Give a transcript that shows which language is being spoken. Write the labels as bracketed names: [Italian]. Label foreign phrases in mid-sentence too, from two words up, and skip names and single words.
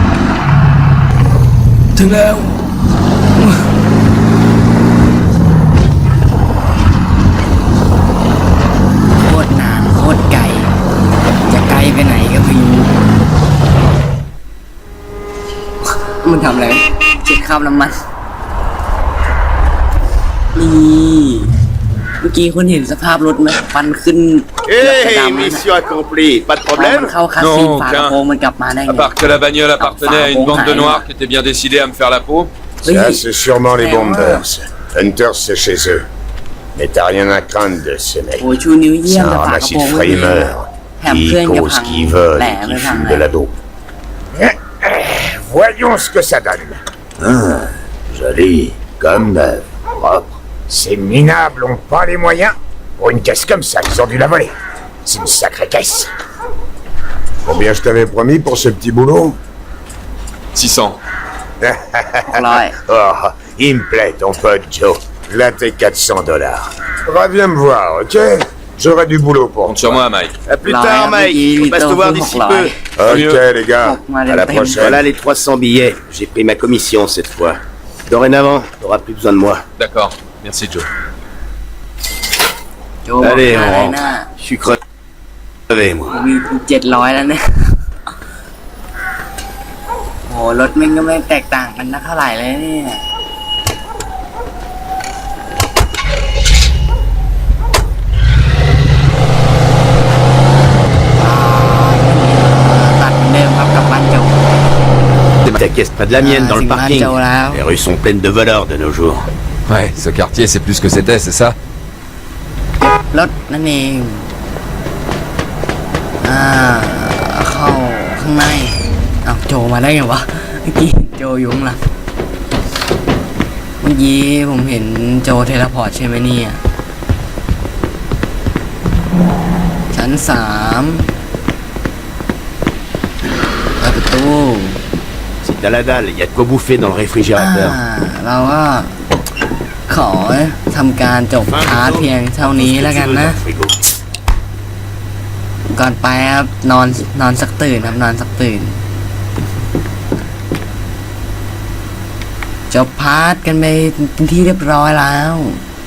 [Thai] ถึงแล้ว โคตรนานโคตรไกล จะไกลไปไหนก็ไม่รู้ มันทำอะไรเช็คข้าวน้ำมัน นี่ เมื่อกี้คุณเห็นสภาพรถไหมฟันขึ้น [French] Hey, mission accomplie. Pas de [Thai] มัน [French] problème? [Thai] เข้าคาซีนฝากระโปรงมันกลับมาได้ไง [French] À part que la bagnole appartenait à une bande de noirs qui était bien décidée à me faire la peau. Ça, c'est sûrement les bombers. Hunters, c'est chez eux. Mais t'as rien à craindre de ces mecs. [Thai] โอ้ยชูนิ้วเยี่ย [French] C'est [Thai] มแต่ [French] un [Thai] ฝากระ [French] ramassis [Thai] โปรง [French] de [Thai] ไม่มี [French] frimeurs [Thai] แถม [French] qui [Thai] เพื่อนจะ [French] causent [Thai] พัง [French] qu'ils volent [Thai] แหล [French] et [Thai] ไม่ [French] qui [Thai] พัง [French] fument [Thai] เล [French] de [Thai] ย [French] la dope. Voyons ce que ça donne. Joli, comme neuf, propre. Ces minables ont pas les moyens. Pour une caisse comme ça, ils ont dû la voler. C'est une sacrée caisse. Combien je t'avais promis pour ce petit boulot? 600. [Thai] ร้อย [French] Oh, il me plaît ton pote Joe. Là tes $400. Reviens me voir, ok? J'aurai du boulot pour Compte sur moi, Mike. À plus tard, Mike. On passe te voir d'ici peu. Ok les gars, à la prochaine. Voilà les 300 billets. J'ai pris ma commission cette fois. Dorénavant, t'auras plus besoin de moi. D'accord. Merci, Joe. [Thai] โจบอก [French] Allez, [Thai] อะไร [French] on [Thai] นะ [French] rentre. Je suis crevé, moi. [Thai] มี700แล้วเนี่ยโหรถมันก็ไม่แตกต่างกันนักเท่าไหร่เลยเนี่ยตัดเหมือนเดิมครับกับบ้านโจ [French] Ta caisse près de la mienne dans le c'est parking. mal, Joe, là. Les rues sont pleines de voleurs de nos jours. Ouais, ce quartier, c'est plus que c'était, c'est ça? [Thai] รถนั่นเองเข้าข้างในเอาโจมาได้ไงวะเมื่อกี้โจอยู่ข้างหลังเมื่อกี้ผมเห็นโจเทเลพอร์ตใช่ไหมเนี่ยชั้น3เปิดประตู [French] Si t'as la dalle, y a de quoi bouffer dans le réfrigérateur. [Thai] เราก็ขอทำการจบพาร์ทเพียงเท่านี้แล้วกันนะ [French] Frigo. [Thai] ก่อนไปครับนอนสักตื่นครับนอนสักตื่นจบพาร์ทกันไปเป็นที่เรียบร้อยแล้ว